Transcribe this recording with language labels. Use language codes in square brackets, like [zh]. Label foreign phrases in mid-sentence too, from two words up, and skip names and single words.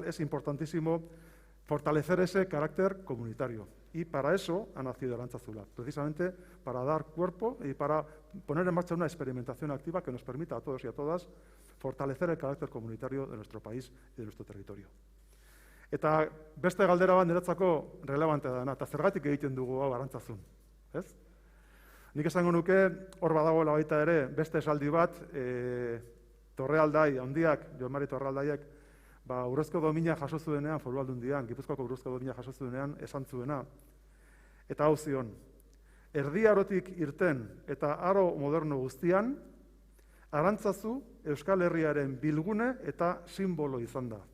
[es] Es importantísimo fortalecer ese carácter comunitario. Y para eso ha nacido Arantzazu-Lab, precisamente para dar cuerpo y para poner en marcha una experimentación activa que nos permita a todos y a todas fortalecer el carácter comunitario de nuestro país y de nuestro territorio. [eu] Eta beste galdera bat niretzako relevantea dena, eta zergatik egiten dugu hau Arantzazun, ez? Nik esango nuke, hor badagoela baita ere, beste esaldi bat, Torrealdai, handiak, Jon Mari Torrealdaiek, Urrezko domina jaso zuenean, Foru Aldundian, Gipuzkoako Urrezko domina jaso zuenean, esan zuena, eta hau zion, Erdi Arotik irten eta aro moderno guztian, Arantzazu Euskal Herriaren bilgune eta simbolo izan da.